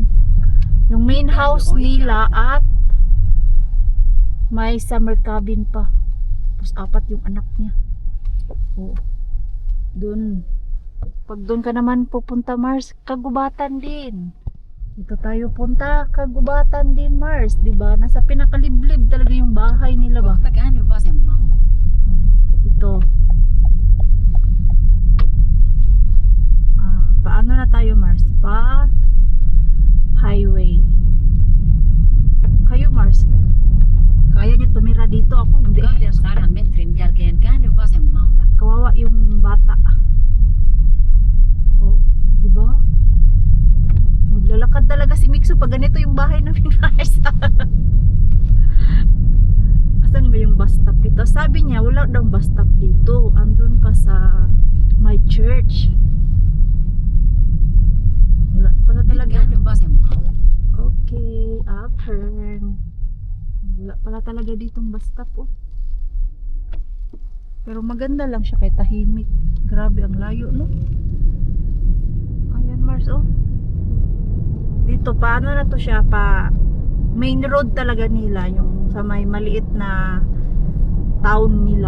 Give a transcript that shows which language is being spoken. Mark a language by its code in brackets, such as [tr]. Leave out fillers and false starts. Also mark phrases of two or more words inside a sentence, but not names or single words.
[tl] Yung [en] main house [tl] nila at may [en] summer cabin [tl] pa. Tapos 4 yung anak niya. Oo. Doon. Pag doon ka naman pupunta Mars, kagubatan din. Dito tayo punta, kagubatan din Mars, 'di ba? Nasa pinakaliblib talaga yung bahay nila ba? [fi] Kohta käänny vasemmalle. [tl] Ito. Paano na tayo Mars? Pa highway. Kayo Mars, kaya niyo tumira dito, ako hindi. [fi] 200 metrin jälkeen käänny vasemmalle. [tl] Kawawa yung bata. Oh, 'di ba? Maglalakad talaga si Mixo pag ganito yung bahay namin Mars. Asan ba yung [en] bus stop [tl] dito? Sabi niya wala daw [en] bus stop [tl] dito. Andun pa sa my church. Wala pala [fi] Nyt [tl] talaga. [fi] käänny vasemmalle. [en] Okay, upturn. [tl] Wala pala talaga ditong [en] bus stop [tl] oh. Pero maganda lang siya kay tahimik. Grabe ang layo no. Ayan Mars oh. Dito paano na to siya, pa [en] main road [tl] talaga nila, yung sa may maliit na town nila.